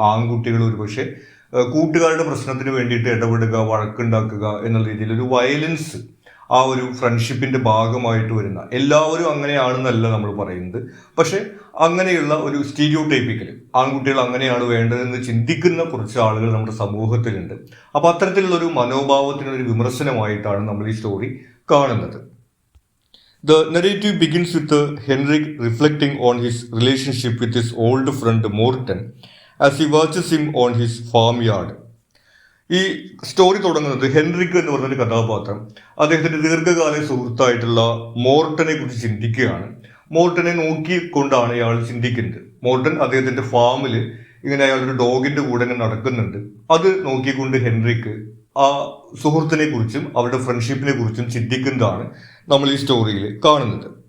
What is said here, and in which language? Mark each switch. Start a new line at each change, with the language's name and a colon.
Malayalam: ആൺകുട്ടികൾ ഒരുപക്ഷെ കൂട്ടുകാരുടെ പ്രശ്നത്തിന് വേണ്ടിയിട്ട് ഇടപെടുക, വഴക്കുണ്ടാക്കുക എന്നുള്ള രീതിയിൽ ഒരു വയലൻസ് ആ ഒരു ഫ്രണ്ട്ഷിപ്പിന്റെ ഭാഗമായിട്ട് വരുന്ന, എല്ലാവരും അങ്ങനെയാണെന്നല്ല നമ്മൾ പറയുന്നത്, പക്ഷെ അങ്ങനെയുള്ള ഒരു സ്റ്റീരിയോടൈപ്പിക്കൽ ആൺകുട്ടികൾ അങ്ങനെയാണ് വേണ്ടതെന്ന് ചിന്തിക്കുന്ന കുറച്ച് ആളുകൾ നമ്മുടെ സമൂഹത്തിലുണ്ട്. അപ്പൊ അത്തരത്തിലുള്ള ഒരു മനോഭാവത്തിനൊരു വിമർശനമായിട്ടാണ് നമ്മൾ ഈ സ്റ്റോറി കാണുന്നത്.
English: The narrative begins with Henrik reflecting on his relationship with his old friend Morten as he watches him on his farmyard.
Malayalam: ഈ സ്റ്റോറി തുടങ്ങുന്നത് ഹെൻറിക് എന്ന് പറഞ്ഞൊരു കഥാപാത്രം അദ്ദേഹത്തിന്റെ ദീർഘകാല സുഹൃത്തായിട്ടുള്ള മോർട്ടനെ കുറിച്ച് ചിന്തിക്കുകയാണ്. മോർട്ടനെ നോക്കിക്കൊണ്ടാണ് ഇയാൾ ചിന്തിക്കുന്നത്. മോർട്ടൻ അദ്ദേഹത്തിന്റെ ഫാമിൽ ഇങ്ങനെ അയാൾ ഒരു ഡോഗിന്റെ കൂടെ ഇങ്ങനെ നടക്കുന്നുണ്ട്. അത് നോക്കിക്കൊണ്ട് ഹെൻറിക്ക് ആ സുഹൃത്തിനെ കുറിച്ചും അവരുടെ ഫ്രണ്ട്ഷിപ്പിനെ കുറിച്ചും ചിന്തിക്കുന്നതാണ് നമ്മൾ ഈ സ്റ്റോറിയിൽ കാണുന്നത്.